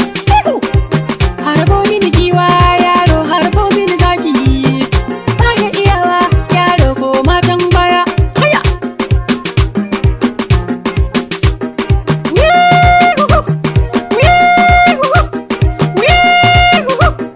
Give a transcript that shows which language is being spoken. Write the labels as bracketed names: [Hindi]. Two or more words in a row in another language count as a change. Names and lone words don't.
[Hausa] Yesu! Harbo mini giwa, yaro, harbo mini zaki. Ba ya iyawa, yaro, koma can baya. Haya! Wee-hoo-hoo! Wee-hoo-hoo! Wee-hoo-hoo!